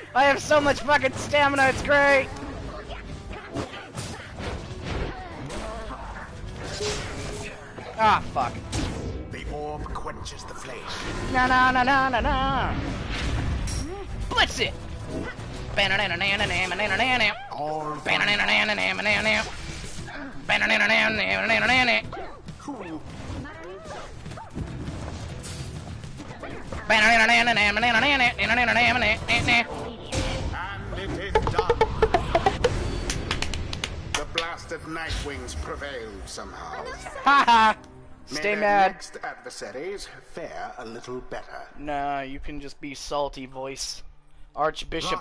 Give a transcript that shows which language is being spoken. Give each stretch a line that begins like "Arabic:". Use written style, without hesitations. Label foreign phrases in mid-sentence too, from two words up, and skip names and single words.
English: have so much fucking stamina, it's great! Ah, fuck. The orb quenches the flame. Na na na na na na. Blitz it! Banana-na-na-na-na-na-na-na-na. All Banana-na-na-na-na-na-na-na. Banana-na-na-na-na-na-na-na. Banana-na-na-na-na-na-na-na-na-na-na-na-na-na-na. and it is done. The blast of Nightwings prevailed somehow. Haha! May Stay their mad. next adversaries fare a little better. Nah, you can just be salty, voice. Archbishop